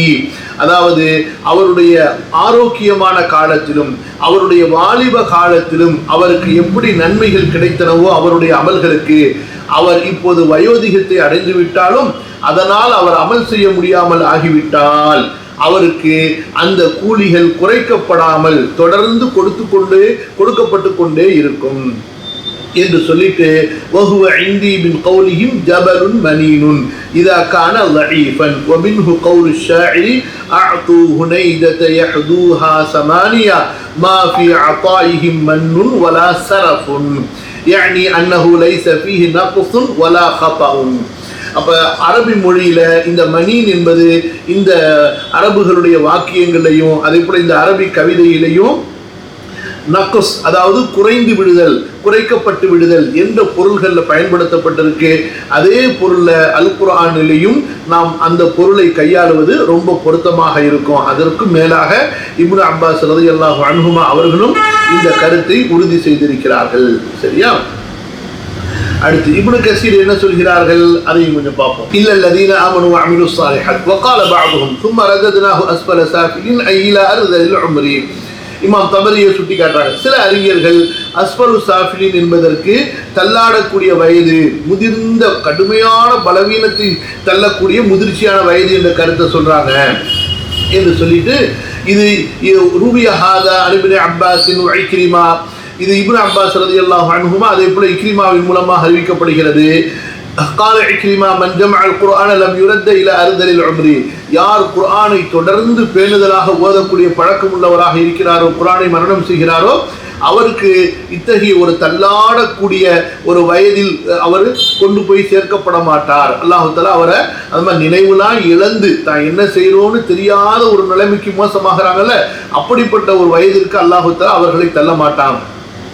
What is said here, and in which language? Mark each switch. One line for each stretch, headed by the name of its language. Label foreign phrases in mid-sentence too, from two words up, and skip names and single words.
Tamil: அதாவது அவருடைய ஆரோக்கியமான காலத்திலும் அவருடைய வாலிப காலத்திலும் அவருக்கு எப்படி நன்மைகள் கிடைத்தனவோ அவருடைய அமல்களுக்கு, அவர் இப்போது வயோதிகத்தை அடைந்து விட்டாலும் அதனால் அவர் அமல் செய்ய முடியாமல் ஆகிவிட்டால் அவருக்கு அந்த கூலிகள் குறைக்கப்படாமல் தொடர்ந்து கொடுக்கப்பட்டு கொண்டே இருக்கும் என்று சொல்லிட்டு,
Arabic: وهو عندي من قولهم جبل منين إذا كان ضعيفا ومنه قول الشاعر أعطوا هنيدة يحدوها ثمانية ما في عطائهم من ولا سرف يعني أنه ليس فيه نقص ولا خطأ.
Tamil: அப்ப அரபி மொழியில இந்த மணீன் என்பது இந்த அரபுகளுடைய வாக்கியங்களையும் அதே போல இந்த அரபி கவிதையிலையும் நக்ஸ், அதாவது குறைந்து விடுதல், குறைக்கப்பட்டு விடுதல் என்ற பொருள்களில் பயன்படுத்தப்பட்டிருக்கு. அதே பொருள்ல அல் குர்ஆனிலையும் நாம் அந்த பொருளை கையாளுவது ரொம்ப பொருத்தமாக இருக்கும். அதற்கு மேலாக இப்னு அப்பாஸ்
Arabic: رضي الله عنهما
Tamil: அவர்களும் இந்த கருத்தை உறுதி செய்திருக்கிறார்கள். சரியா? அடுத்து இப்னு கஸீர் என்ன சொல்கிறார்கள் அதையும் கொஞ்சம் பார்ப்போம்.
Arabic: إلا الذين آمنوا وعملوا الصالحات وقال بعضهم ثم رددناه اسفل سافلين اي الى ارذل العمر.
Tamil: இமாம் தபரியை சுட்டி காட்டுறாங்க. சில அறிஞர்கள்
Arabic: أسفل سافلين
Tamil: என்பதற்கு தள்ளாடக்கூடிய வயது, முதிர்ந்த கடுமையான பலவீனத்தை தள்ளக்கூடிய முதிர்ச்சியான வயது என்ற கருத்தை சொல்றாங்க என்று சொல்லிட்டு, இது
Arabic: روي هذا ابن عباس وعكرمة,
Tamil: இது இப்னு அப்பாஸ்
Arabic: رضي الله عنهما
Tamil: அதே போல இக்ரிமாவின் மூலமாக அறிவிக்கப்படுகிறது.
Arabic: قال عكرمة من جمع القرآن لم يرد الى ارذل العمر.
Tamil: யார் குர்ஆனை தொடர்ந்து பேணுதலாக ஓதக்கூடிய பழக்கம் உள்ளவராக இருக்கிறாரோ, குர்ஆனை மரணம் செய்கிறாரோ, அவருக்கு இத்தகைய ஒரு தள்ளாடக்கூடிய ஒரு வயதில் அவர் கொண்டு போய் சேர்க்கப்பட மாட்டார்.
Arabic: الله تعالى
Tamil: அவரை அந்த மாதிரி நினைவுலாம் இழந்து தான் என்ன செய்யறோன்னு தெரியாத ஒரு நிலைமைக்கு மோசமாகறாங்கல்ல, அப்படிப்பட்ட ஒரு வயதிற்கு
Arabic: الله تعالى
Tamil: அவர்களை தள்ள மாட்டான்.